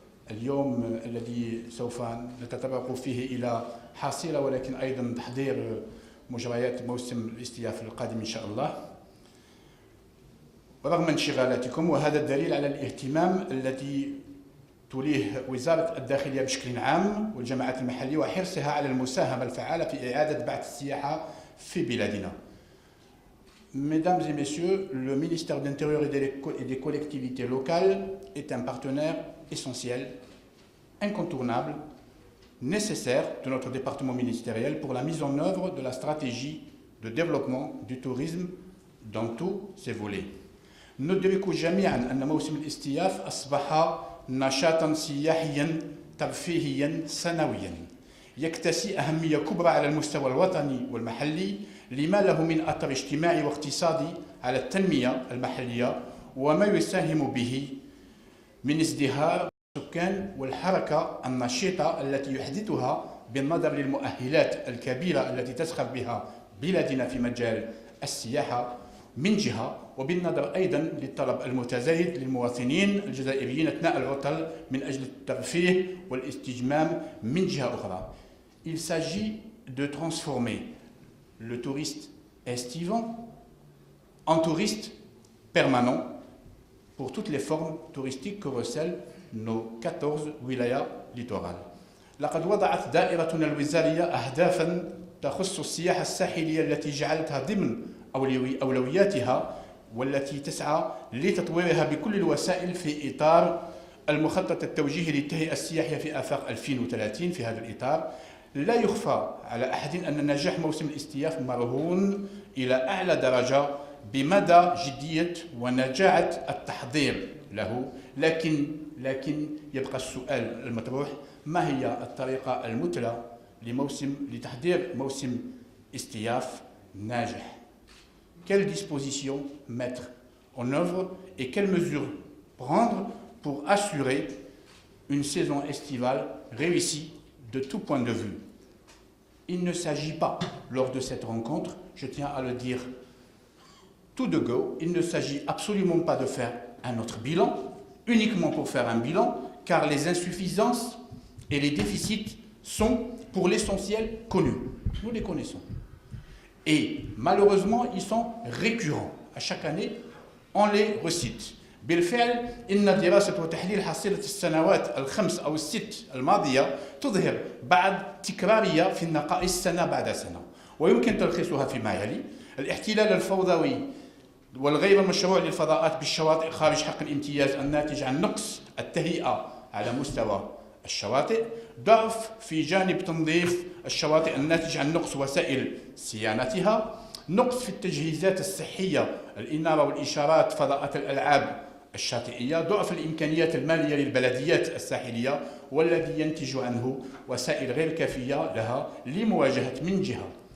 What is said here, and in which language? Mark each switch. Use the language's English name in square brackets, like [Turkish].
[Arabic] اليوم الذي سوف نتطرق فيه إلى حصيلة ولكن أيضا تحضير مجريات موسم الاستياف القادم إن شاء الله رغم انشغالاتكم. وهذا الدليل على الاهتمام الذي توليه وزارة الداخلية بشكل عام والجماعات المحلية وحرصها على المساهمة الفعالة في إعادة بعث السياحة في بلادنا. [French] Mesdames et messieurs, le ministère de l'Intérieur et des collectivités locales est un partenaire essentiel, incontournable, nécessaire de notre département ministériel pour la mise en œuvre de la stratégie de développement du tourisme dans tous ses volets. [Arabic] ندرك جميعا أن موسم الاستياف أصبح نشاطا سياحيا ترفيهيا سنويا يكتسي أهمية كبرى على المستوى الوطني والمحلي لما له من أثر اجتماعي واقتصادي على التنمية المحلية وما يساهم به من ازدهار السكان والحركة النشيطة التي يحدثها بالنظر للمؤهلات الكبيرة التي تسخر بها بلادنا في مجال السياحة من جهة، وبالنظر أيضا للطلب المتزايد للمواطنين الجزائريين أثناء العطل من أجل الترفيه والاستجمام من جهة أخرى. [French] Il s'agit de transformer le touriste estivant en touriste permanent pour toutes les formes touristiques que recèlent nos 14 [Arabic] ولايات [French] littorales. [Arabic] لقد وضعت دائرتنا الوزارية أهدافا تخص السياحة الساحلية التي جعلتها ضمن أولوياتها والتي تسعى لتطويرها بكل الوسائل في إطار المخطط التوجيهي للتهيئة السياحية في آفاق 2030. في هذا الإطار لا يخفى على أحد أن نجاح موسم الاستياف مرهون إلى أعلى درجة بمدى جدية ونجاعة التحضير له، لكن يبقى السؤال المطروح: ما هي الطريقة المثلى لتحضير موسم استياف ناجح؟ [French] Quelles dispositions mettre en œuvre et quelles mesures prendre pour assurer une saison estivale réussie de tout point de vue? Il ne s'agit pas, lors de cette rencontre, je tiens à le dire tout de go, il ne s'agit absolument pas de faire un autre bilan, uniquement pour faire un bilan, car les insuffisances et les déficits sont pour l'essentiel connus. Nous les connaissons. Et malheureusement, ils sont récurrents. À chaque année, on les recite. [Arabic] بالفعل إن دراسة وتحليل حصيلة السنوات الخمس أو الست الماضية تظهر بعض تكرارية في النقائص سنة بعد سنة، ويمكن تلخيصها فيما يلي: الاحتلال الفوضوي والغير مشروع للفضاءات بالشواطئ خارج حق الامتياز الناتج عن نقص التهيئة على مستوى الشواطئ، ضعف في جانب تنظيف الشواطئ الناتج عن نقص وسائل صيانتها، نقص في التجهيزات الصحية، الإنارة والإشارات، فضاءات الألعاب الشاطئية، ضعف الإمكانيات المالية للبلديات الساحلية والذي ينتج عنه وسائل غير كافية لها لمواجهة من جهة